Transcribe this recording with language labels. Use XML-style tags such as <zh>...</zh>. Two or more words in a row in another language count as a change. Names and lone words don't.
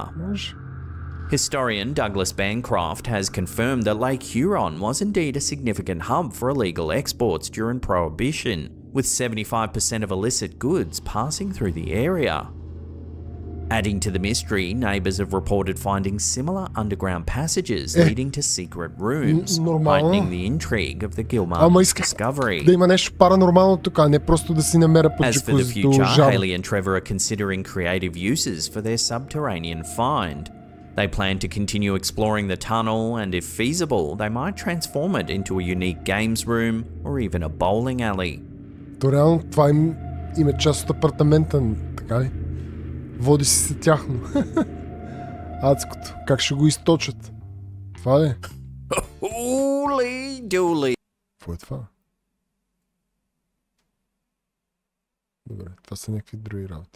<en>Historian Douglas Bancroft has confirmed that Lake Huron was indeed a significant hub for illegal exports during Prohibition, with 75% of illicit goods passing through the area. Adding to the mystery, neighbours have reported finding similar underground passages leading to secret rooms, heightening the intrigue of the Gilmartin discovery.</en> <bg>Да има нещо паранормално тук, а не просто да си намеря под</bg> <en>As for the</en> <bg>джакузито</bg> <en>future,</en> <bg>жаба.</bg> <en>Haley and Trevor are considering creative uses for their subterranean find. They plan to continue exploring the tunnel, and if feasible, they might transform it into a unique games room or even a bowling alley.</en> <bg>То реално това им е част от апартамента, така ли? Води си се тяхно. Адското. Как ще го източат? Това ли?</bg> <en>Holy dooly.</en> <bg>Какво е това? Добре, това са някакви други работи.</bg>